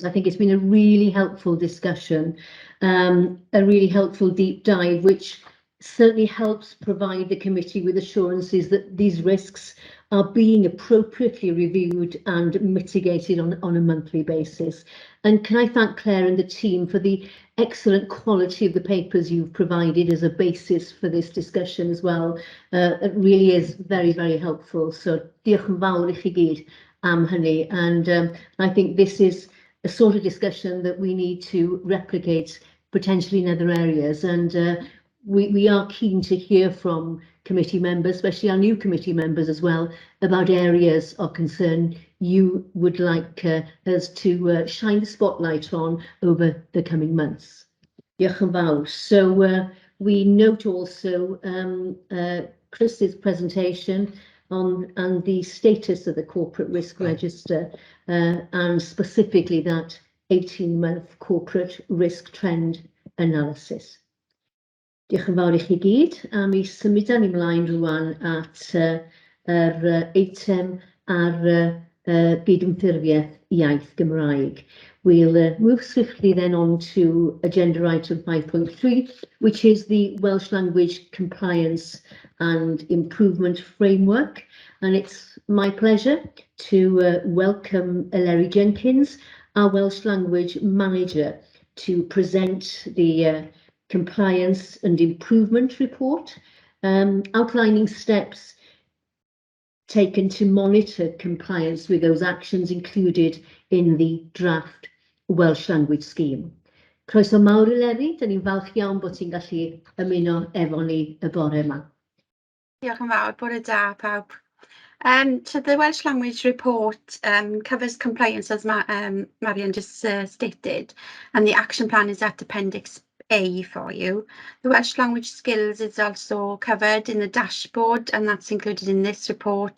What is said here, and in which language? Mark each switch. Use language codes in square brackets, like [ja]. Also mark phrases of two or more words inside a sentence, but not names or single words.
[en] I think it's been a really helpful discussion, a really helpful deep dive, which certainly helps provide the committee with assurances that these risks are being appropriately reviewed and mitigated on a monthly basis. And can I thank Claire and the team for the excellent quality of the papers you've provided as a basis for this discussion as well. It really is very, very helpful. [cy] So diolch yn fawr I chi gyd am hynny. [en] And I think this is a sort of discussion that we need to replicate potentially in other areas. And we are keen to hear from committee members, especially our new committee members as well, about areas of concern you would like us to shine the spotlight on over the coming months. [cy] Diolch yn fawr. [en] So we note also Chris's presentation on the status of the corporate risk register and specifically that 18-month corporate risk trend analysis. [cy] Diolch yn fawr I chi gyd, a mi symudan ni mlaen rwan at yr eitem ar gydymffurfiaeth iaith Gymraeg. [en] We'll move swiftly then on to agenda item 5.3, which is the Welsh Language Compliance and Improvement Framework. And it's my pleasure to welcome Eleri Jenkins, our Welsh Language Manager, to present the Compliance and Improvement Report, outlining steps taken to monitor compliance with those actions included in the draft Welsh Language Scheme. [cy] Croeso mawr Eleri, dyn ni'n falch iawn bod ti'n gallu ymuno efo ni y bore yma. Diolch yn fawr, bore da pawb. [en] So the Welsh Language Report covers compliance, as Marian just stated, and the action plan is at Appendix A for you. The Welsh language skills is also covered in the dashboard, and that's included in this report.